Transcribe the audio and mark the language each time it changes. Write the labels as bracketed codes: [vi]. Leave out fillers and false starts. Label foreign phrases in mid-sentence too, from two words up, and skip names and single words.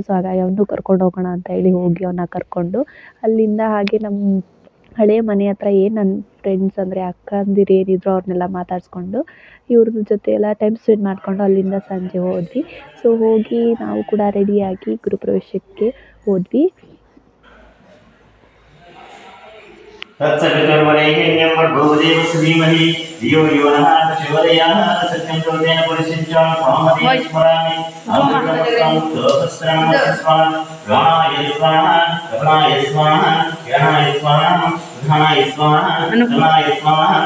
[kn] ಸೊ ಹಾಗಾಗಿ ಅವನು ಕರ್ಕೊಂಡು ಹೋಗೋಣ ಅಂತ ಹೇಳಿ ಹೋಗಿ ಅವನ್ನ ಕರ್ಕೊಂಡು ಅಲ್ಲಿಂದ ಹಾಗೆ ನಮ್ಮ ಹಳೆ ಮನೆ ಹತ್ರ ಏನು ನನ್ನ ಫ್ರೆಂಡ್ಸ್ ಅಂದರೆ ಅಕ್ಕಂದಿರು ಏನಿದ್ರು ಅವ್ರನ್ನೆಲ್ಲ ಮಾತಾಡಿಸ್ಕೊಂಡು ಇವ್ರ ಜೊತೆ ಎಲ್ಲ [en] time spend [kn] ಮಾಡಿಕೊಂಡು ಅಲ್ಲಿಂದ ಸಂಜೆ ಹೋದ್ವಿ. ಸೊ ಹೋಗಿ ನಾವು ಕೂಡ ರೆಡಿಯಾಗಿ ಗುರುಪ್ರವೇಶಕ್ಕೆ ಹೋದ್ವಿ. [sa] तत्सवितुर्वरेण्यं भर्गोदेवस्य धीमहि धियो यो नः प्रचोदयात् सत्यं प्रोदेन परिशिष्टं स्वामते स्मरामि अमृतं सहस्रं स्वाहा प्राणाय स्वाहा प्राणाय स्वाहा ज्ञानाय स्वाहा ध्यानाय स्वाहा धनाय स्वाहा